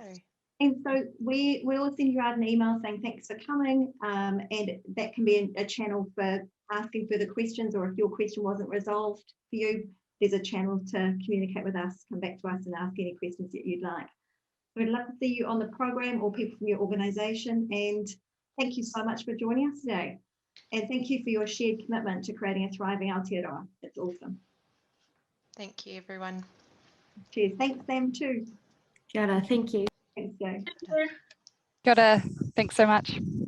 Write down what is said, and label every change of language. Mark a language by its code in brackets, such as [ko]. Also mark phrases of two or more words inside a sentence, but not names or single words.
[en] And so we will send you out an email saying thanks for coming, and that can be a channel for asking further questions, or if your question wasn't resolved for you, there's a channel to communicate with us, come back to us and ask any questions that you'd like. So we'd love to see you on the program or people from your organisation, and thank you so much for joining us today. And thank you for your shared commitment to creating a thriving Aotearoa. It's awesome. Thank you, everyone. Cheers. Thanks, Sam, too. [mi] Kia ora, [en] thank you. Thanks, Jay. [mi] Kia ora. [en] Thanks so much.